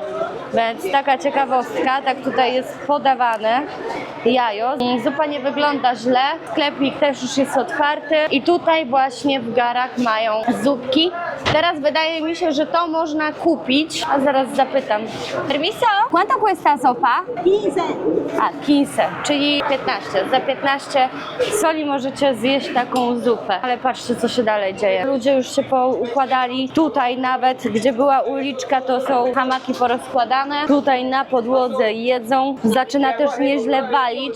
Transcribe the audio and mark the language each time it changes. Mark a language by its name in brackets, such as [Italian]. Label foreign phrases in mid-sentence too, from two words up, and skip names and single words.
[Polish] Więc taka ciekawostka, tak tutaj jest podawane jajo. Zupa nie wygląda źle, sklepik też już jest otwarty i tutaj właśnie w garach mają zupki. Teraz wydaje mi się, że to można kupić, a zaraz zapytam. [Spanish] Permiso, ¿cuánto cuesta sopa? 15. [Polish] A, 15, czyli 15. Za 15 soli możecie zjeść taką zupę. Ale patrzcie, co się dalej dzieje. Ludzie już się poukładali. Tutaj nawet, gdzie była uliczka, to są hamaki porozkładane. Tutaj na podłodze jedzą. Zaczyna też nieźle walić.